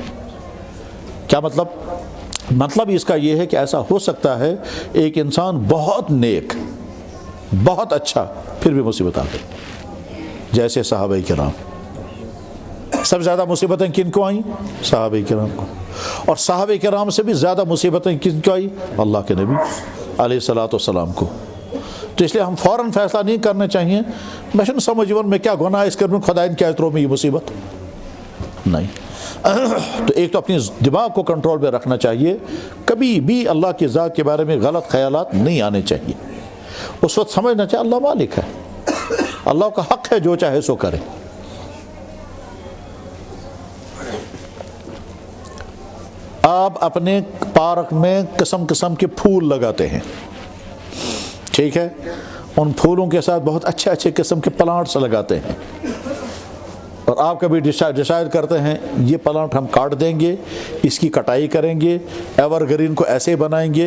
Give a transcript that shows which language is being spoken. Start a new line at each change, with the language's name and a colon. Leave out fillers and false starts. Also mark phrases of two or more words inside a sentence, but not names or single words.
Urdu: کیا مطلب اس کا یہ ہے کہ ایسا ہو سکتا ہے ایک انسان بہت نیک، بہت اچھا، پھر بھی مصیبت آ گئی، جیسے صحابہ کرام۔ سب سے زیادہ مصیبتیں کن کو آئیں؟ صحابہ کرام کو۔ اور صحابہ کرام سے بھی زیادہ مصیبتیں کن کو آئیں؟ اللہ کے نبی علیہ الصلوۃ والسلام کو۔ تو اس لیے ہم فوراً فیصلہ نہیں کرنا چاہیے
Kashmiri: میں چھُنہٕ سمجھ یِوان مےٚ کیٛاہ گۄناہ آسہِ کوٚرمُت خۄدایَن کیٛازِ ترٛوو مےٚ یہِ مصیبت،
Urdu: نہیں۔ تو ایک تو اپنی دماغ کو کنٹرول میں رکھنا چاہیے، کبھی بھی اللہ کی ذات کے بارے میں غلط خیالات نہیں آنے چاہیے۔ اس وقت سمجھنا چاہیے اللہ مالک ہے، اللہ کا حق ہے جو چاہے سو کرے۔ آپ اپنے پارک میں قسم قسم کے پھول لگاتے ہیں، ٹھیک ہے، ان پھولوں کے ساتھ بہت اچھے اچھے قسم کے پلانٹس لگاتے ہیں، اور آپ کبھی ڈیسائیڈ کرتے ہیں یہ پلانٹ ہم کاٹ دیں گے، اس کی کٹائی کریں گے، ایور گرین کو ایسے بنائیں گے۔